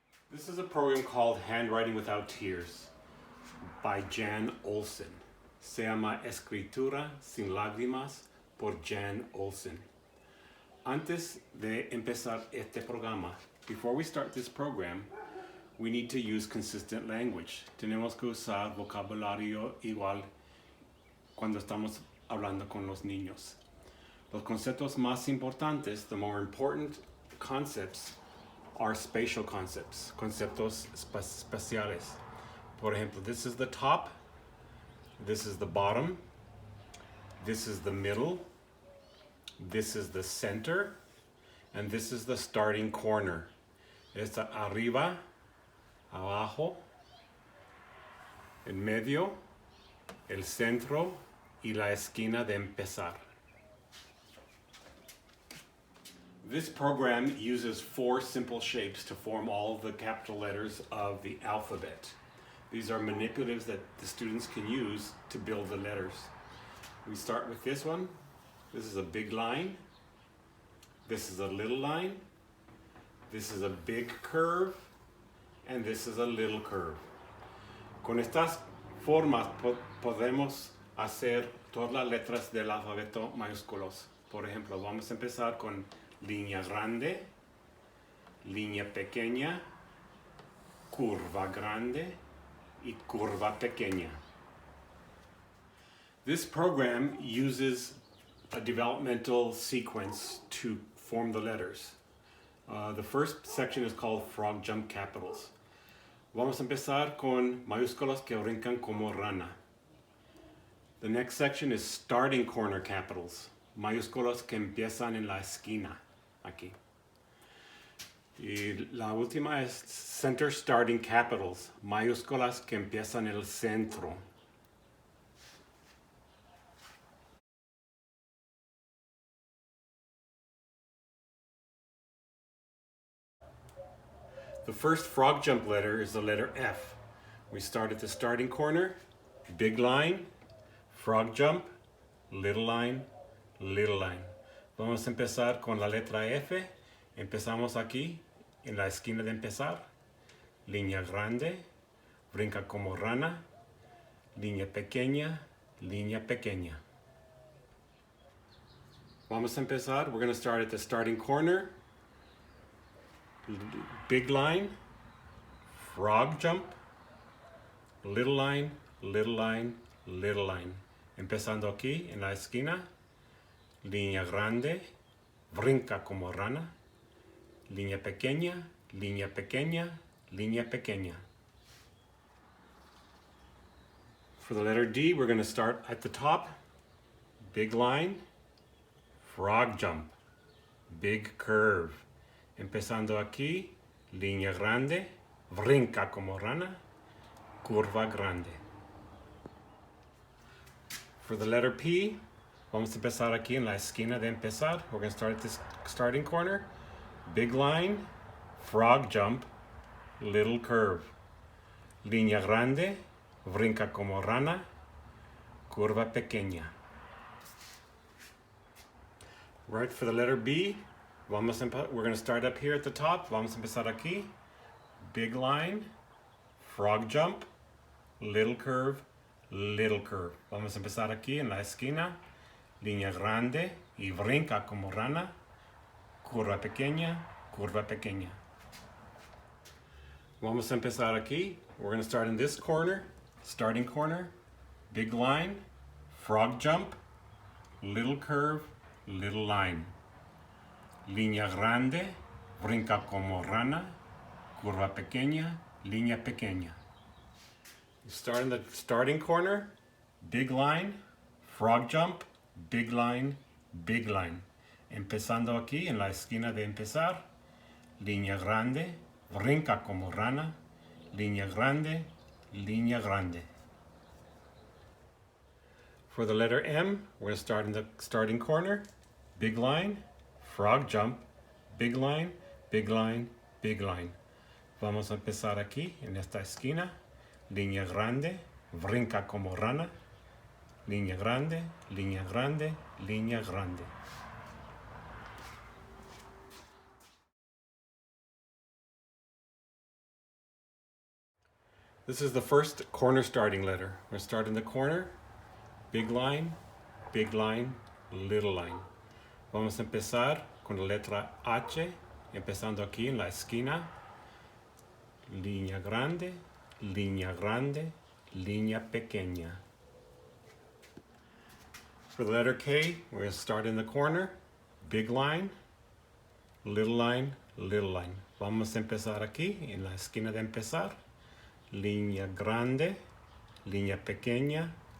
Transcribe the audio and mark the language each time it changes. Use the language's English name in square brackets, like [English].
[English] This is a program called Handwriting Without Tears by Jan Olsen. [Spanish] Se llama Escritura Sin Lágrimas por Jan Olsen. Antes de empezar este programa, [English] before we start this program, we need to use consistent language. [Spanish] Tenemos que usar vocabulario igual cuando estamos hablando con los niños. Los conceptos más importantes, [English] the more important concepts, are spatial concepts, [Spanish] conceptos espaciales. Por ejemplo, [English] this is the top, this is the bottom, this is the middle, this is the center, and this is the starting corner. [Spanish] Está arriba, abajo, en medio, el centro y la esquina de empezar. [English] This program uses 4 simple shapes to form all of the capital letters of the alphabet. These are manipulatives that the students can use to build the letters. We start with this one. This is a big line. This is a little line. This is a big curve. And this is a little curve. [Spanish] Con estas formas podemos hacer todas las letras del alfabeto mayúsculos. Por ejemplo, vamos a empezar con línea grande, línea pequeña, curva grande y curva pequeña. [English] This program uses a developmental sequence to form the letters. The first section is called frog jump capitals. [Spanish] Vamos a empezar con mayúsculas que brincan como rana. [English] The next section is starting corner capitals. [Spanish] Mayúsculas que empiezan en la esquina, aquí. Y la última es [English] center starting capitals. [Spanish] Mayúsculas que empiezan en el centro. [English] The first frog jump letter is the letter F. We start at the starting corner, big line, frog jump, little line, little line. [Spanish] Vamos a empezar con la letra F. Empezamos aquí, en la esquina de empezar. Línea grande, brinca como rana. Línea pequeña, línea pequeña. Vamos a empezar. [English] We're going to start at the starting corner. Big line, frog jump, little line, little line, little line. [Spanish] Empezando aquí, en la esquina. Línea grande, brinca como rana. Línea pequeña, línea pequeña, línea pequeña. [English] For the letter D, we're going to start at the top. Big line, frog jump, big curve. [Spanish] Empezando aquí, línea grande, brinca como rana, curva grande. [English] For the letter P, [Spanish] vamos a empezar aquí en la esquina de empezar. [English] We're going to start at this starting corner. Big line, frog jump, little curve. [Spanish] Línea grande, brinca como rana, curva pequeña. [English] Right, for the letter B, we're going to start up here at the top. [Spanish] Vamos a empezar aquí. [English] Big line, frog jump, little curve, little curve. [Spanish] Vamos a empezar aquí en la esquina. Línea grande y brinca como rana. Curva pequeña, curva pequeña. Vamos a empezar aquí. [English] We're going to start in this corner. Starting corner. Big line, frog jump, little curve, little line. [Spanish] Línea grande, brinca como rana, curva pequeña, línea pequeña. [English] You start in the starting corner, big line, frog jump, big line, big line. [Spanish] Empezando aquí en la esquina de empezar, línea grande, brinca como rana, línea grande, línea grande. [English] For the letter M, we're going to start in the starting corner, big line, frog jump, big line, big line, big line. [Spanish] Vamos a empezar aquí, en esta esquina. Línea grande, brinca como rana. Línea grande, línea grande, línea grande. [English] This is the first corner starting letter. We're going to start in the corner, big line, little line. [Spanish] Vamos a empezar con la letra H, empezando aquí en la esquina. Línea grande, línea pequeña. [English] For the letter K, we're going to start in the corner, big line, little line. [Spanish] Vamos a empezar aquí en la esquina de empezar. Línea grande, línea pequeña.